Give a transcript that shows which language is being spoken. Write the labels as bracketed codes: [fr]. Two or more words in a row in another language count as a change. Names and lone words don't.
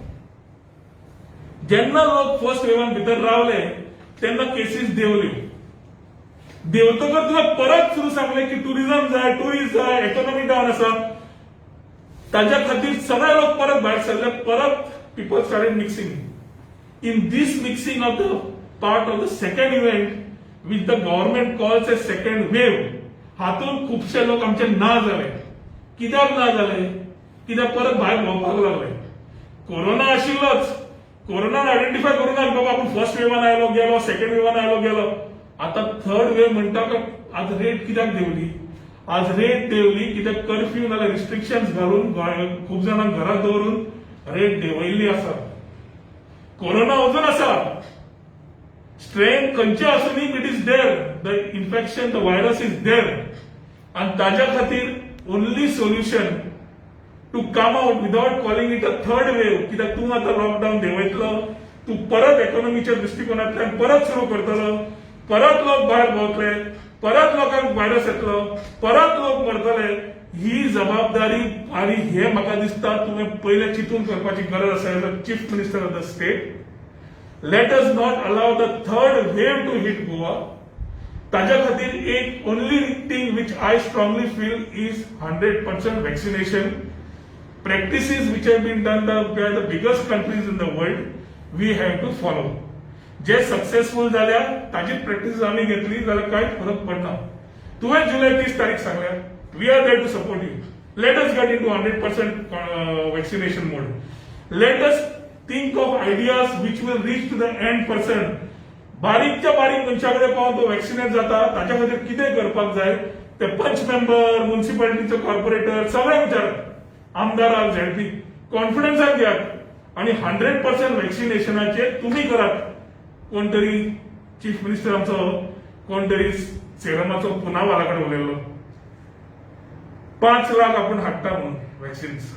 [kok] जेन्ना लोक फर्स्ट वेवान भितर रावले तेन्ना केसीस देंवल्यो. देंवतकच तुका परत सुरू सांगलें की टुरिझम जाय, टुरिस्ट जाय, इकॉनॉमी डावन आसा. ताज्या खातीर सगळे लोक परत भायर सरले. [en] परत people started mixing. in this mixing of the part of the second event which the government calls a second wave, [kok] हातून खुबशे लोक आमचे ना जाले. कित्याक ना जाले? कित्याक परत भायर भोंवपाक लागले. कोरोना आशिल्लोच, कोरोनान आयडेंटिफाय करूंक ना बाबा आपूण फर्स्ट वेवान आयलो गेलो, सेकंड वेवान आयलो गेलो. आता [en] third wave [kok] म्हणटा आज रेट कित्याक देंवली? आज रेट देंवली कित्याक कर्फ्यू नाल्यार रिस्ट्रिक्शन्स घालून खूब जाणांक घरात दवरून रेट देंवयल्ली आसा. कोरोना अजून आसा. स्ट्रेन खंयचे आसुनी [en] it is there. the infection, the virus is there. [kok] आनी ताज्या खातीर [en] only solution to come out without calling it a third wave. [kok] कित्याक तूं आतां लॉकडावन देंवयतलो, तूं परत इकॉनॉमीच्या दृश्टिकोनांतल्यान परत सुरू करतलो, परत लोक भायर भोंवतले, परत लोकांक व्हायरस येतलो, परत लोक मरतले. ही जबाबदारी आनी हे म्हाका दिसता तुवें पयले चिंतून करपाची गरज आसा [en] as a chief minister of the state. let us not allow the third wave to hit Goa. [kok] ताज्या खातीर एक [en] only thing which I strongly feel is 100% vaccination. Practices which have been done by the biggest countries in the world, we have to follow. [kok] जे सक्सेसफुल जाल्या ताजी प्रॅक्टिस आम्ही घेतली जाल्यार कांयच फरक पडना. तुवें जुलय 30 तारीख सांगल्या [en] we are there to support you. let us get into 100% vaccination mode. let us think of ideas which will reach to the end person. [kok] बारीकच्या बारीक मनशा कडेन पावून तो वॅक्सिनेट जाता ताच्या खातीर कितें करपाक जाय ते पंच मेंबर, म्युनिसिपालिटीचो कॉर्पोरेटर सगळ्यांक विचारात. आमदाराक, झेडपी कॉन्फिडन्साक घेयात आनी 100% वॅक्सिनेशनाचे तुम्ही करात. कोण तरी [en] chief minister [kok] आमचो कोण तरी सेरमाचो पुनावाला कडेन उलयल्लो 5 लाख आपण हाडटा म्हणून वॅक्सिन्स.